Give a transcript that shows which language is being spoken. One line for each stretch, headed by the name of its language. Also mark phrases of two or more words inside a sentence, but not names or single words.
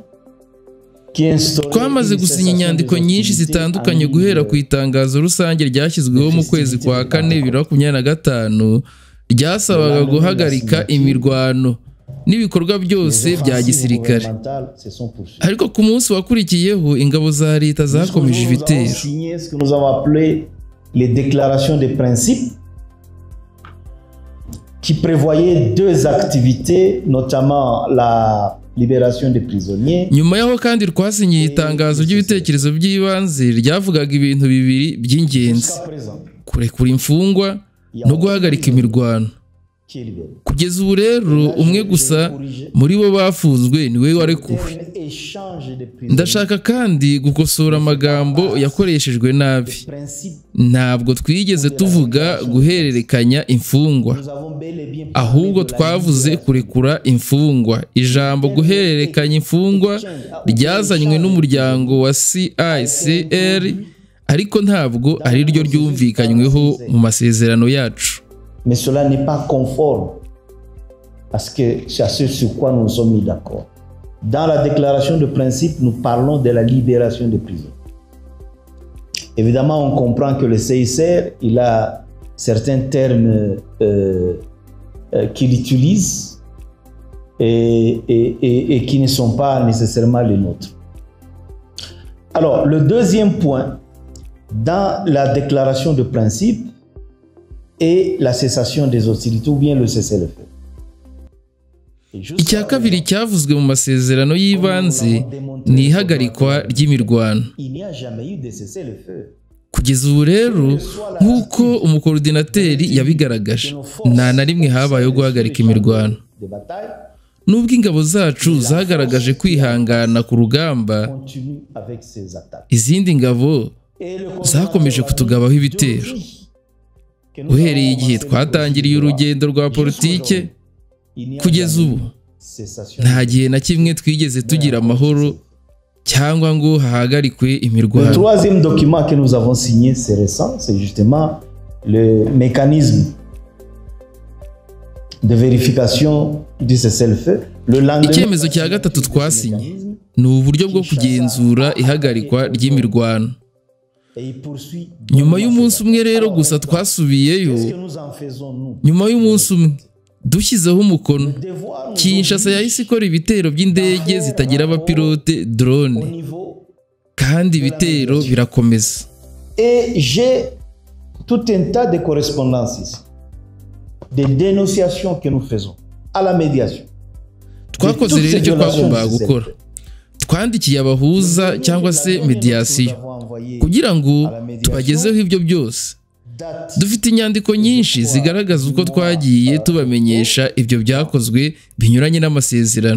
Kinyarwanda: Twamaze gusinya inyandiko nyinshi zitandukanye guhera ku itangazo rusange ryashyizweho mu kwezi kwa 4 2025 ryasabaga guhagarika imirwano n'ibikorwa byose bya gisirikare. Ariko ku munsi wakurikiyeho ingabo za leta zakomeje ibitero.
French: Nous avons appelé les déclarations de principe qui prévoyaient deux activités, notamment la libération des prisonniers.
Kinyarwanda: Nyuma yaho kandi twasinyiye itangazo ry'ibitekerezo by'ibanze ryavugaga ibintu bibiri by'ingenzi: kurekura imfungwa no guhagarika imirwano. Kugeza ubu rero umwe gusa muri bo bafunzwe niwe warekuwe. Ndashaka kandi gukosora amagambo yakoreshejwe nabi. Ntabwo twigeze tuvuga guhererekanya imfungwa, ahubwo twavuze kurekura imfungwa. Ijambo guhererekanya imfungwa ryazanywe n'umuryango wa CICR, ariko ntabwo ari ryo ryumvikanyweho mu masezerano yacu.
French: Mais cela n'est pas conforme à ce sur quoi nous nous sommes mis d'accord. Dans la déclaration de principe, nous parlons de la libération des prisons. Évidemment, on comprend que le CICR, il a certains termes qu'il utilise et qui ne sont pas nécessairement les nôtres. Alors, le deuxième point, dans la déclaration de principe, et la cessation des hostilités ou bien le cessez-le-feu.
Kinyarwanda: Icya kabiri cyavuzwe mu masezerano y'ibanze ni ihagarikwa ry'imirwano. Kugeza ubu rero nk'uko umukoordinateri yabigaragaje, nta na rimwe habayeho guhagarika imirwano. Nubwo ingabo zacu zagaragaje kwihangana ku rugamba, izindi ngabo zakomeje kutugabaho ibitero. Uhereye igihe twatangiriye urugendo rwa politike kugeza ubu, nta gihe na kimwe twigeze tugira amahoro cyangwa ngo hahagarikwe imirwano.
French: Le troisième document que nous avons signé, c'est récent, c'est justement le mécanisme de vérification du cessez-le-feu.
Kinyarwanda: Icyemezo cya gatatu twasinye ni uburyo bwo kugenzura ihagarikwa ry'imirwano. Nyuma y'umunsi umwe rero gusa twasubiyeyo, nyuma y'umunsi umwe dushyizeho umukono, Kinshasa yahise ikora ibitero by'indege zitagira abapilote, drone, kandi ibitero birakomeza.
French: Et j'ai tout un tas de correspondances ici, des dénonciations que nous faisons à la médiation.
Kinyarwanda: Twakoze rero icyo twagombaga gukora, twandikiye abahuza cyangwa se mediation kugira ngo tubagezeho ibyo byose. Dufite inyandiko nyinshi zigaragaza uko twagiye tubamenyesha ibyo byakozwe binyuranye n'amasezerano.